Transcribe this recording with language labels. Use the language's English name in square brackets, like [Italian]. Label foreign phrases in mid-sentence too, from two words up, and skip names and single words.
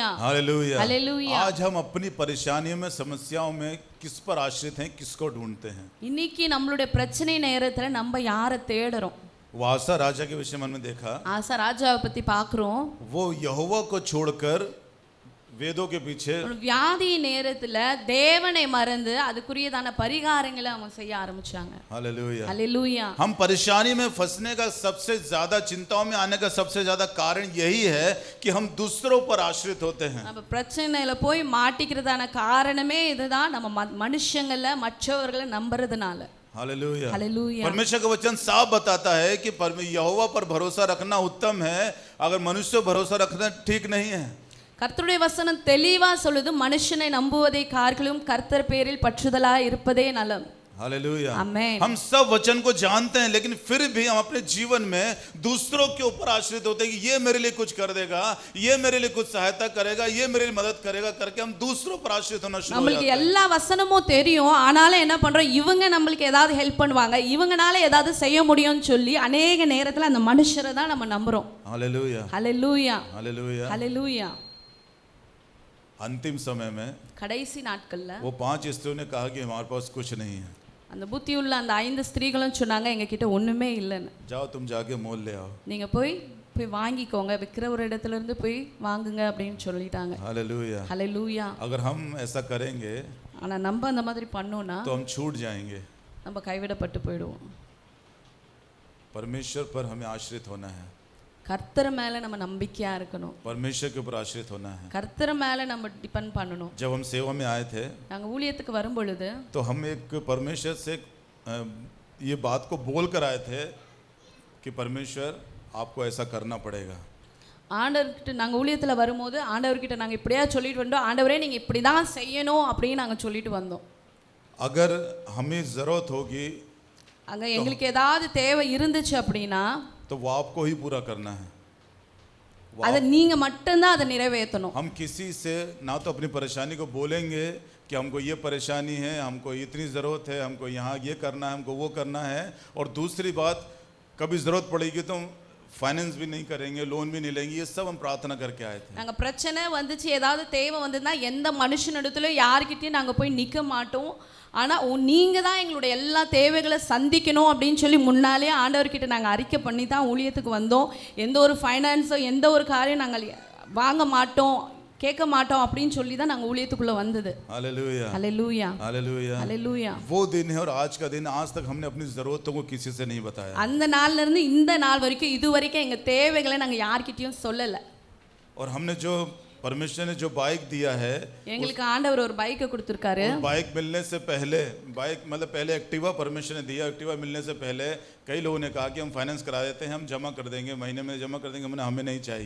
[Hindi] हालेलुया, हालेलुया। आज हम अपनी परेशानियों में, समस्याओं में किस पर आश्रित हैं, किसको ढूंढते हैं? [Tamil] இன்னைக்கு நம்மளுடைய பிரச்சனை நேரத்துல நம்ம யாரை தேடுறோம்? [Hindi] वो आसा राजा के विषय मन में देखा, [Tamil] ஆசா ராஜாவை பத்தி பார்க்குறோம். [Hindi] वो यहोवा को छोड़कर वेदों के पीछे, [Tamil] வியாதி நேரத்துல தேவனை மறந்து அதுக்குரியதான பரிகாரங்களை அவங்க செய்ய ஆரம்பிச்சாங்க. [Hindi] हालेलुया, [Tamil] ஹல்லேலூயா. [Hindi] हम परेशानी में फंसने का सबसे ज्यादा, चिंताओं में आने का सबसे ज्यादा कारण यही है कि हम दूसरों पर आश्रित होते हैं। [Tamil] நம்ம பிரச்சனையில போய் மாட்டிக்கிறதான காரணமே இதுதான், நம்ம மனுஷங்கள மற்றவர்களை நம்புறதுனால. [Hindi] हालेलुया, [Tamil] ஹல்லேலூயா. [Hindi] परमेश्वर का वचन साफ बताता है कि यहोवा पर भरोसा रखना उत्तम है, अगर मनुष्य पर भरोसा रखना ठीक नहीं है। [Tamil] கர்த்தருடைய வசனம் தெளிவா சொல்லுது, மனுஷனை நம்புவதை காட்டிலும் கர்த்தர் பேரில் பற்றுதலா இருப்பதே நலம். [Hindi] हालेलुया, आमेन। हम सब वचन को जानते हैं, लेकिन फिर भी हम अपने जीवन में दूसरों के ऊपर आश्रित होते हैं कि ये मेरे लिए कुछ कर देगा, ये मेरे लिए कुछ सहायता करेगा, ये मेरे लिए मदद करेगा करके हम दूसरों पर आश्रित होना शुरू हो [Tamil] நம்மளுக்கு [Hindi] जाते हैं। [Tamil] எல்லா வசனமும் தெரியும், ஆனாலும் என்ன பண்றோம்? இவங்க நம்மளுக்கு ஏதாவது ஹெல்ப் பண்ணுவாங்க, இவங்கனால ஏதாவது செய்ய முடியும்னு சொல்லி அநேக நேரத்துல அந்த மனுஷரை தான் நம்ம நம்புறோம். [Hindi] हालेलुया, [Tamil] ஹல்லேலூயா. [Hindi] हालेलुया। [Tamil] ஹல்லேலூயா. [Hindi] अंतिम समय में [Tamil] கடைசி நாட்கள்ல [Hindi] वो 5 स्त्रियों ने कहा कि हमारे पास कुछ नहीं है, [Tamil] அந்த புத்தியுள்ள அந்த 5 ஸ்திரீகளும் சொன்னாங்க, எங்க கிட்ட ஒண்ணுமே இல்லைன்னு. [Hindi] जाओ तुम जाके मोल ले आओ। [Tamil] நீங்க போய் வாங்கிக்கோங்க, விற்கிற ஒரு இடத்துல இருந்து போய் வாங்குங்க அப்படின்னு சொல்லிட்டாங்க. [Hindi] हालेलुया, [Tamil] ஹல்லேலூயா. [Hindi] अगर हम ऐसा करेंगे [Tamil] ஆனா நம்ம அந்த மாதிரி பண்ணோம்னா [Hindi] तो हम छूट जाएंगे। [Tamil] நம்ம கைவிடப்பட்டு போயிடுவோம். [Hindi] परमेश्वर पर हमें आश्रित होना है, [Tamil] கர்த்தர் மேல நம்ம நம்பிக்கையா இருக்கணும். [Hindi] परमेश्वर के ऊपर आश्रित होना है। [Tamil] கர்த்தர் மேல நம்ம டிபெண்ட் பண்ணணும். [Hindi] जब हम सेवा में आए थे [Tamil] நாங்க ஊழியத்துக்கு வரும் பொழுது [Hindi] तो हम एक परमेश्वर से ये बात को बोल कर आए थे कि परमेश्वर आपको ऐसा करना पड़ेगा। [Tamil] ஆண்டவர்கிட்ட நாங்க ஊழியத்துல வரும்போது ஆண்டவர்கிட்ட நாங்க இப்படியா சொல்லிட்டு வந்தோம், ஆண்டவரே நீங்க இப்படி தான் செய்யணும் அப்படின்னு நாங்க சொல்லிட்டு வந்தோம். [Hindi] अगर हमें ज़रूरत होगी [Tamil] அங்க எங்களுக்கு ஏதாவது தேவை இருந்துச்சு அப்படின்னா [Hindi] तो वो आपको ही पूरा करना है। [Tamil] அதை நீங்க மட்டும்தான் அதை நிறைவேற்றணும். [Hindi] हम किसी से ना तो अपनी परेशानी को बोलेंगे कि हमको ये परेशानी है, हमको इतनी ज़रूरत है, हमको यहाँ ये करना है, हमको वो करना है, और दूसरी बात कभी ज़रूरत पड़ेगी तो फाइनेंस भी नहीं करेंगे, लोन भी नहीं लेंगे। ये सब हम प्रार्थना करके आए थे। [Tamil] நாங்க பிரச்சனை வந்துச்சு, ஏதாவது தேவை வந்ததுன்னா எந்த மனுஷனிடத்துலயும் யார்கிட்டயும் நாங்க போய் நிற்க மாட்டோம். ஆனா நீங்க தான் எங்களுடைய எல்லா தேவைகளை சந்திக்கணும் அப்படின்னு சொல்லி முன்னாலே ஆண்டவர்கிட்ட நாங்கள் அறிக்கை பண்ணி தான் ஊழியத்துக்கு வந்தோம். எந்த ஒரு ஃபைனான்ஸோ எந்த ஒரு காரியம் நாங்கள் வாங்க மாட்டோம், கேட்க மாட்டோம் அப்படின்னு சொல்லி தான் நாங்கள் ஊழியத்துக்குள்ள வந்தது. [Hindi] हालेलुया, [Tamil] ஹல்லேலூயா, [Hindi] हालेलुया, [Tamil] ஹல்லேலூயா. [Hindi] वो दिन है और आज का दिन, आज तक हमने अपनी ज़रूरतों को किसी से नहीं बताया। [Tamil] அந்த நாள்ல இருந்து இந்த நாள் வரைக்கும் இது वரைக்கும் எங்க தேவைகளை நாங்கள் யார்கிட்டயும் சொல்லலை. [Hindi] और हमने जो परमेश्वर ने जो बाइक दिया है, [Tamil] எங்களுக்கு ஆண்டவர் ஒரு பைக்கை கொடுத்துருக்காரு. [Hindi] बाइक मिलने से पहले, बाइक मतलब पहले एक्टिवा परमेश्वर ने दिया, एक्टिवा मिलने से पहले कई लोगों ने कहा कि हम फाइनेंस करा देते हैं, हम जमा कर देंगे, महीने में जमा कर देंगे, हमें नहीं चाहिए।